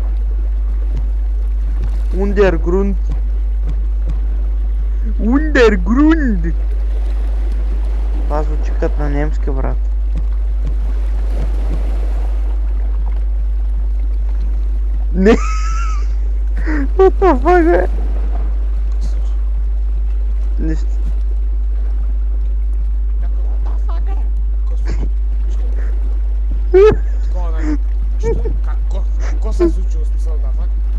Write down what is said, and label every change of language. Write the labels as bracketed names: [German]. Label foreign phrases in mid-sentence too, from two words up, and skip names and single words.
[German] Undergrund. [Bulgarian] Това звучи като на немски, брат. Не. [English] What the fuck, [Bulgarian] бе? Нищо. Какво се е случило, смисъл, да, факт?